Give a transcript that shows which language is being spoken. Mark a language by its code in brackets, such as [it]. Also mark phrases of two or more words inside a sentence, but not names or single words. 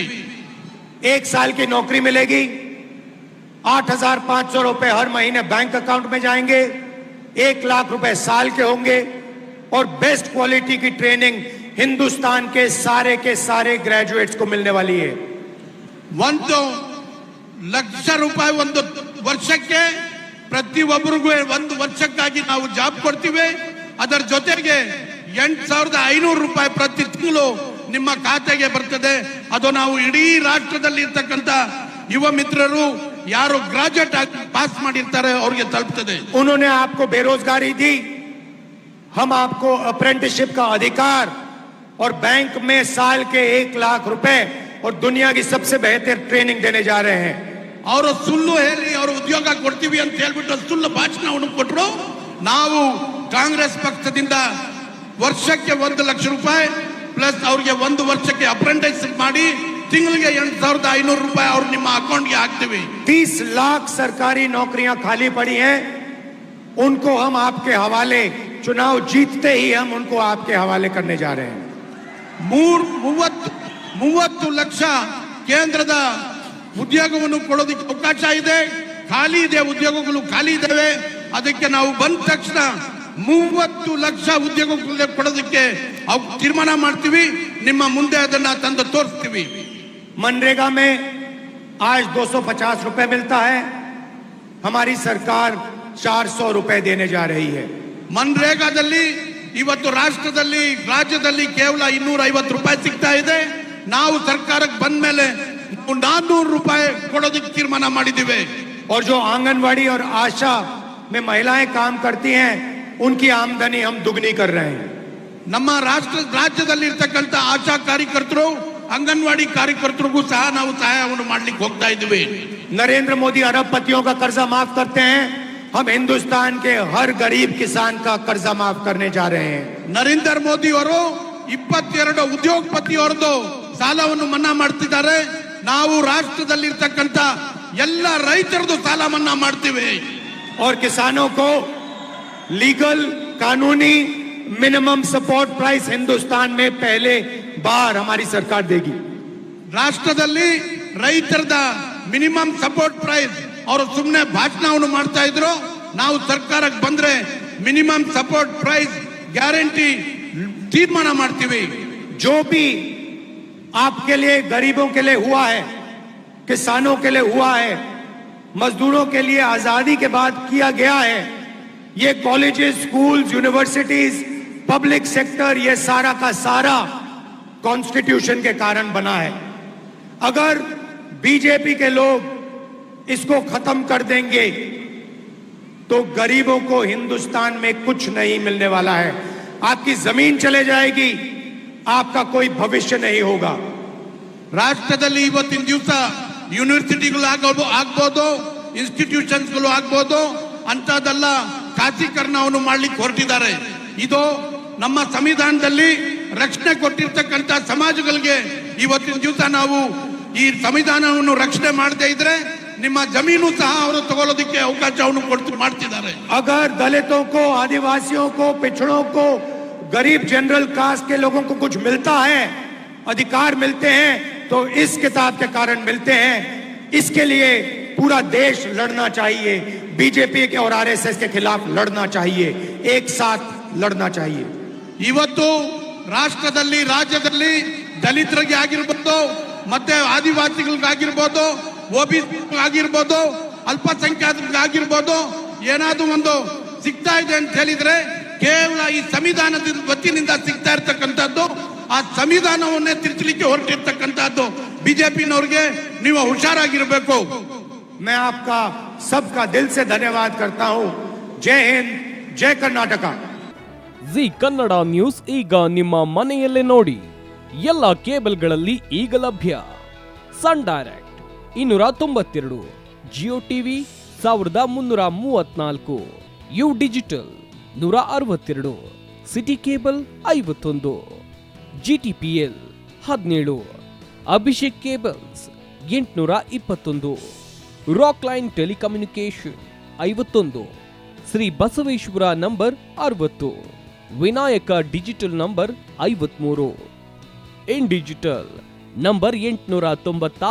[hi] 1 साल की नौकरी मिलेगी, 8,500 रुपए हर महीने बैंक अकाउंट में जाएंगे, 1 लाख रुपए साल के होंगे और [en] best quality [hi] की ट्रेनिंग हिंदुस्तान के सारे ग्रेजुएट्स को मिलने वाली है. [kn] 1 ಲಕ್ಷ ರೂಪಾಯಿ ಒಂದು ವರ್ಷಕ್ಕೆ ಪ್ರತಿಯೊಬ್ಬರಿಗೂ 1 ವರ್ಷಕ್ಕಾಗಿ ನಾವು ಜಾಬ್ ಕೊಡ್ತೀವಿ. ಅದರ ಜೊತೆಗೆ 8,500 ರೂಪಾಯಿ ಪ್ರತಿ ತಿಂಗಳು ನಿಮ್ಮ ಖಾತೆಗೆ ಬರ್ತದೆ. ಅದು ನಾವು ಇಡೀ ರಾಷ್ಟ್ರದಲ್ಲಿ ಇರ್ತಕ್ಕಂಥ ಯುವ ಮಿತ್ರರು ಯಾರು ಗ್ರಾಜುಯೇಟ್ ಆಗಿ ಪಾಸ್ ಮಾಡಿರ್ತಾರೆ ಅವ್ರಿಗೆ ತಲುಪ್ತದೆ. [hi] उन्होंने आपको बेरोजगारी दी, हम आपको अप्रेंटिसशिप का अधिकार और बैंक में साल के 1 लाख रुपए और दुनिया की सबसे बेहतर ट्रेनिंग देने जा रहे हैं. [kn] ಅವರು ಸುಳ್ಳು ಹೇಳಿ ಅವರು ಉದ್ಯೋಗ ಕೊಡ್ತೀವಿ ಅಂತ ಹೇಳ್ಬಿಟ್ಟು ಸುಳ್ಳು ಭಾಷಣವನ್ನು ಕೊಟ್ಟರು. ನಾವು ಕಾಂಗ್ರೆಸ್ ಪಕ್ಷದಿಂದ ವರ್ಷಕ್ಕೆ 1 ಲಕ್ಷ ರೂಪಾಯಿ ಪ್ಲಸ್ ಅವ್ರಿಗೆ 1 ವರ್ಷಕ್ಕೆ ಅಪ್ರೆಂಟಿಸ್ ಮಾಡಿ ತಿಂಗಳಿಗೆ 8,500 ರೂಪಾಯಿ ಅವ್ರು ನಿಮ್ಮ ಅಕೌಂಟ್ಗೆ ಹಾಕ್ತೀವಿ. [hi] 30 लाख सरकारी नौकरियां खाली पड़ी हैं, उनको हम आपके हवाले, चुनाव जीतते ही हम उनको आपके हवाले करने जा रहे हैं. [kn] 30 ಲಕ್ಷ ಕೇಂದ್ರದ ಉದ್ಯೋಗವನ್ನು ಕೊಡೋದಕ್ಕೆ ಅವಕಾಶ ಇದೆ. ಖಾಲಿ ಇದೆ, ಉದ್ಯೋಗಗಳು ಖಾಲಿ ಇದ್ದಾವೆ. ಅದಕ್ಕೆ ನಾವು ಬಂದ ತಕ್ಷಣ 30 ಲಕ್ಷ ಉದ್ಯೋಗ ಕೊಡೋದಕ್ಕೆ ತೀರ್ಮಾನ ಮಾಡ್ತೀವಿ. ನಿಮ್ಮ ಮುಂದೆ ಅದನ್ನ ತಂದು ತೋರಿಸ್ತೀವಿ. [hi] मनरेगा में आज 250 रुपए मिलता है, हमारी सरकार 400 रुपए देने जा रही है. [kn] ಮನ್ರೇಗಾದಲ್ಲಿ ಇವತ್ತು ರಾಜ್ಯದಲ್ಲಿ ಕೇವಲ 250 ರೂಪಾಯಿ ಸಿಗ್ತಾ ಇದೆ. ನಾವು ಸರ್ಕಾರಕ್ಕೆ ಬಂದ ಮೇಲೆ 400 ರೂಪಾಯಿ ಕೊಡೋದಕ್ಕೆ ತೀರ್ಮಾನ ಮಾಡಿದ್ದೀವಿ. [hi] और जो आंगनवाड़ी और आशा में महिलाएं काम करती हैं, उनकी आमदनी हम दुगनी कर रहे हैं. [kn] ನಮ್ಮ ರಾಜ್ಯದಲ್ಲಿ ಇರ್ತಕ್ಕಂಥ ಆಶಾ ಕಾರ್ಯಕರ್ತರು, ಅಂಗನವಾಡಿ ಕಾರ್ಯಕರ್ತರಿಗೂ ಸಹ ನಾವು ಸಹಾಯವನ್ನು ಮಾಡ್ಲಿಕ್ಕೆ ಹೋಗ್ತಾ ಇದ್ದೀವಿ. [hi] नरेंद्र मोदी अरबपतियों का कर्जा माफ करते हैं, हम हिंदुस्तान के हर गरीब किसान का कर्जा माफ करने जा रहे हैं. [kn] ನರೇಂದ್ರ ಮೋದಿ ಅವರು 22 ಉದ್ಯೋಗಪತಿಯವರದು ಸಾಲವನ್ನು ಮನ್ನಾ ಮಾಡ್ತಿದ್ದಾರೆ. ನಾವು ರಾಷ್ಟ್ರದಲ್ಲಿ ಇರ್ತಕ್ಕಂಥ ಎಲ್ಲ ರೈತರದು ಸಾಲ ಮನ್ನಾ ಮಾಡ್ತೀವಿ. [hi] और किसानों को लीगल कानूनी [en] minimum support price [hi] हिंदुस्तान में पहले बार हमारी सरकार देगी. [kn] ರಾಷ್ಟ್ರದಲ್ಲಿ ರೈತರದ [en] minimum support price [kn] ಅವರು ಸುಮ್ಮನೆ ಭಾಷಣವನ್ನು ಮಾಡ್ತಾ ಇದ್ರು. ನಾವು ಸರ್ಕಾರಕ್ಕೆ ಬಂದ್ರೆ [en] minimum support price guarantee [kn] ತೀರ್ಮಾನ ಮಾಡ್ತೀವಿ. [hi] जो भी आपके लिए, गरीबों के लिए हुआ है, किसानों के लिए हुआ है, मजदूरों के लिए आजादी के बाद किया गया है, ये [en] colleges, schools, universities, public sector, [hi] ये सारा का सारा कॉन्स्टिट्यूशन के कारण बना है. अगर बीजेपी के लोग इसको खत्म कर देंगे तो गरीबों को हिंदुस्तान में कुछ नहीं मिलने वाला है. आपकी जमीन चले जाएगी, आपका कोई भविष्य नहीं होगा. [kn] ರಾಷ್ಟ್ರದಲ್ಲಿ ಇವತ್ತಿನ ದಿವಸ ಯೂನಿವರ್ಸಿಟಿಗಳು ಆಗ್ಬೋದು, ಇನ್ಸ್ಟಿಟ್ಯೂಷನ್ಸ್ಗಳು ಆಗ್ಬೋದು, ಅಂತದೆಲ್ಲ ಖಾಸಗೀಕರಣವನ್ನು ಮಾಡ್ಲಿಕ್ಕೆ ಹೊರಟಿದ್ದಾರೆ. ಇದು ನಮ್ಮ ಸಂವಿಧಾನದಲ್ಲಿ ರಕ್ಷಣೆ ಕೊಟ್ಟಿರ್ತಕ್ಕಂಥ ಸಮಾಜಗಳಿಗೆ ಇವತ್ತಿನ ದಿವಸ ನಾವು ಈ ಸಂವಿಧಾನವನ್ನು ರಕ್ಷಣೆ ಮಾಡದೇ ಇದ್ರೆ ನಿಮ್ಮ ಜಮೀನು ಸಹ ಅವರು ತಗೊಳ್ಳೋದಕ್ಕೆ ಅವಕಾಶವನ್ನು ಮಾಡ್ತಿದ್ದಾರೆ. [hi] अगर दलितों को, आदिवासियों को, पिछड़ों को, गरीब [en] general caste [hi] के लोगों को कुछ मिलता है, अधिकार मिलते हैं, तो इस किताब के कारण मिलते हैं. इसके लिए पूरा देश लड़ना चाहिए. बीजेपी के और आरएसएस के खिलाफ लड़ना चाहिए, एक साथ लड़ना चाहिए. [kn] ಇವತ್ತು ರಾಜ್ಯದಲ್ಲಿ ದಲಿತರಿಗೆ ಆಗಿರ್ಬೋದು, ಮತ್ತೆ ಆದಿವಾಸಿಗಳಿಗಾಗಿರ್ಬೋದು, OBC ಆಗಿರ್ಬೋದು, ಅಲ್ಪಸಂಖ್ಯಾತರಿಗಾಗಿರ್ಬೋದು, ಏನಾದ್ರು ಒಂದು ಸಿಗ್ತಾ ಇದೆ ಅಂತ ಹೇಳಿದ್ರೆ ಕೇವಲ ಈ ಸಂವಿಧಾನದ ವತಿಯಿಂದ ಸಿಗ್ತಾ ಇರ್ತಕ್ಕಂಥದ್ದು. ಆ ಸಂವಿಧಾನವನ್ನೇ ತಿರುಚಲಿಕ್ಕೆ ಹೊರಟಿರ್ತಕ್ಕಂಥದ್ದು ಬಿಜೆಪಿನವ್ರಿಗೆ. ನೀವು ಹುಷಾರಾಗಿರ್ಬೇಕು. [hi] मैं आपका सबका दिल से धन्यवाद करता हूं. जय हिंद, जय कर्नाटक. [kn] ಜಿ ಕನ್ನಡ ನ್ಯೂಸ್ ಈಗ ನಿಮ್ಮ ಮನೆಯಲ್ಲೇ ನೋಡಿ. ಎಲ್ಲ ಕೇಬಲ್ಗಳಲ್ಲಿ ಈಗ ಲಭ್ಯ. ಸನ್ ಡೈರೆಕ್ಟ್ 292, ಜಿಯೋ ಟಿವಿ 1334, ಯು ಡಿಜಿಟಲ್ 162, ಸಿಟಿ ಕೇಬಲ್ 51, GTPL 17, ಅಭಿಷೇಕ್ ಕೇಬಲ್ಸ್ 821, ರಾಕ್ ಲೈನ್ ಟೆಲಿಕಮ್ಯುನಿಕೇಶನ್ 51, ಶ್ರೀ ಬಸವೇಶ್ವರ ನಂಬರ್ 60, ವಿನಾಯಕ ಡಿಜಿಟಲ್ ನಂಬರ್ 53, ಇನ್ ಡಿಜಿಟಲ್ ನಂಬರ್ 896ರಲ್ಲಿ.